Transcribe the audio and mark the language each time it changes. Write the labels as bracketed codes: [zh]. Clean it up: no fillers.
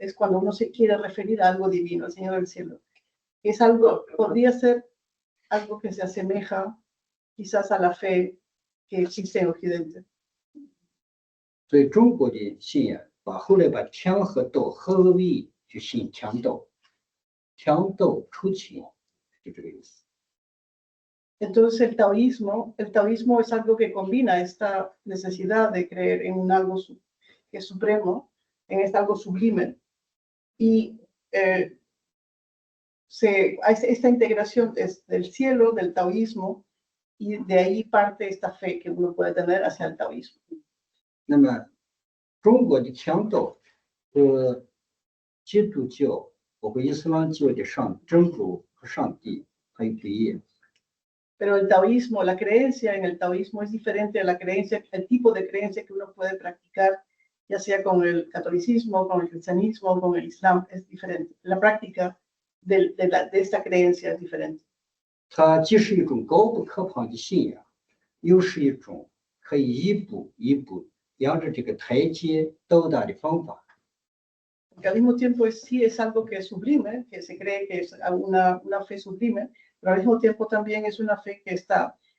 [es] Es cuando uno se quiere referir a algo divino, el Señor del cielo. Es podría ser algo que se asemeja quizás a la fe que existe en Occidente. [zh] 所以中国的信仰后来把天和道合为一，就信天道，天道酬勤，就这个意思。 [es] Entonces el taoísmo es algo que combina esta necesidad de creer en algo que es supremo, en algo sublime, y esta integración es del cielo, del taoísmo, y de ahí parte esta fe que uno puede tener hacia el taoísmo. [zh] 那么中国的天道和基督教包括伊斯兰教的真主和上帝还有不一样。 [es] Pero el taoísmo, la creencia en el taoísmo es diferente a el tipo de creencia que uno puede practicar, ya sea con el catolicismo, con el cristianismo, con el islam, es diferente. La práctica de esta creencia es diferente. [zh] 它既是一种高不可攀的信仰，又是一种可以一步一步沿着这个台阶到达的方法。 [es] Porque al mismo tiempo sí es algo que es sublime, que se cree que es una fe sublime, pero al mismo tiempo también es una fe que está